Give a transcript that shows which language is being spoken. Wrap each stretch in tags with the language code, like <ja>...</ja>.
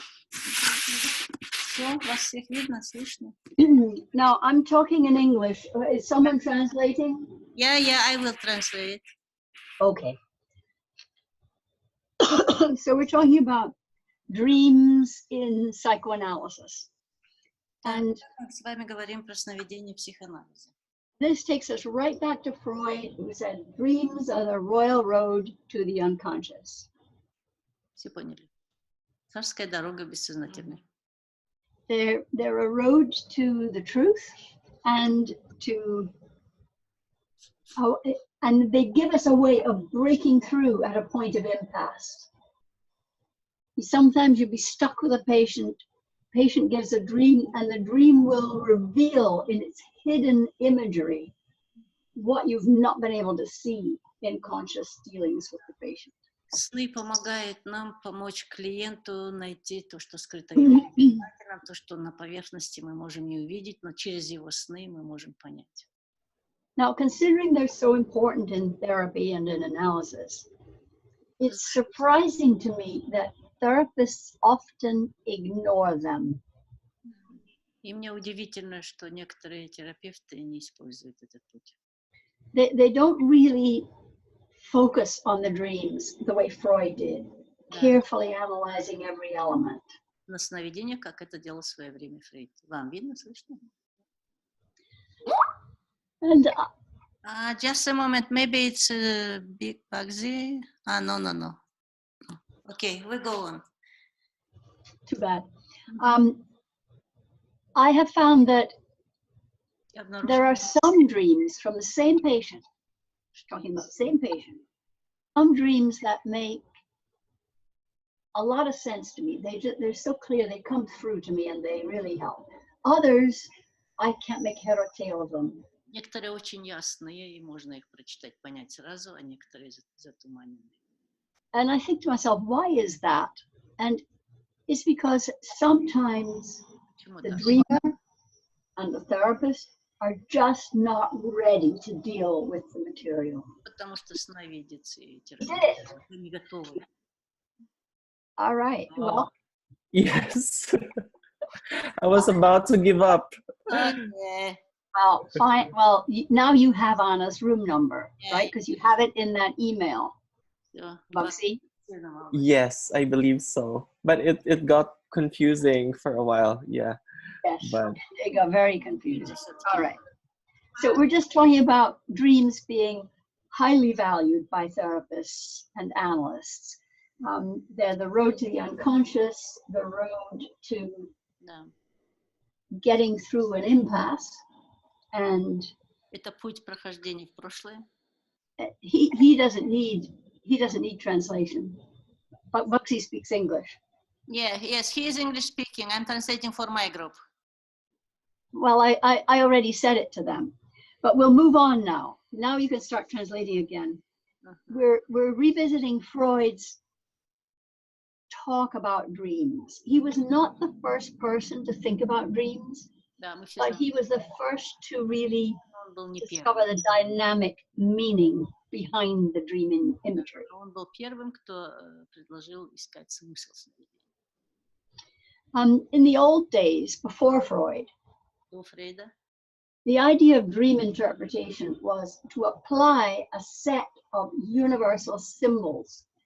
<ru>Все, вас всех видно, слышно?</ru> <en>Now, I'm talking in English. Is someone translating? Yeah, I will translate. Okay. So we're talking about dreams in psychoanalysis. And</en> <ru>Мы с вами говорим про сновидение в психоанализе.</ru> <en>this takes us right back to Freud, who said dreams are the royal road to the unconscious.</en> <ru>Все поняли? Царская дорога бессознательной.</ru> <en>They're a road to the truth and and they give us a way of breaking through at a point of impasse. Sometimes you'll be stuck with a patient gives a dream, and the dream will reveal in its hidden imagery what you've not been able to see in conscious dealings with the patient.</en> <ru>Сны помогают нам помочь клиенту найти то, что скрыто в его сознательном, то, что на поверхности мы можем не увидеть, но через его сны мы можем понять.</ru> <en>Now, considering they're so important in therapy and in analysis, it's surprising to me that therapists often ignore them.</en> <ru>И мне удивительно, что некоторые терапевты не используют этот путь.</ru> <en>They don't really focus on the dreams the way Freud did, carefully analyzing every element.</en> <ru>На сновидениях, как это делал в свое время Фрейд. Вам видно, слышно?</ru> <en>And Just a moment, maybe it's a big Bugsy. No. Okay, we go on. too bad. I have found that there are some dreams from the same patient, talking about the same patient, some dreams that make a lot of sense to me. They're so clear, they come through to me and they really help. Others, I can't make head or tail of them.</en> <ru>Некоторые очень ясные, и можно их прочитать, понять сразу, а некоторые затуманенные.</ru> <en>And I think to myself, why is that? And it's because sometimes the dreamer and the therapist are just not ready to deal with the material.</en> <ru>Потому что сновидец и терапевт не готовы.</ru> <en>All right. Well, yes. I was about to give up. Okay. Well, fine. Well, now you have Anna's room number, right? Because you have it in that email. Bugsy? Yes, I believe so. But it got confusing for a while. Yeah. Yes, but it got very confusing. All right. So we're just talking about dreams being highly valued by therapists and analysts. They're the road to the unconscious, the road to getting through an impasse. And</en> <ru>это путь прохождения в прошлое.</ru> <en>He doesn't need translation. But Bugsy speaks English. Yes, he is English speaking. I'm translating for my group. Well, I already said it to them, but we'll move on now. Now you can start translating again. We're revisiting Freud's talk about dreams. He was not the first person to think about dreams, but he was the first to really discover the dynamic meaning behind the dream imagery.</en> <ru>Он был первым, кто предложил искать смысл сновидения.</ru> <en>In the old days, before Freud,</en> <ru>До Фрейда,</ru> <en>the idea of dream interpretation was to apply a set of universal symbols.</en>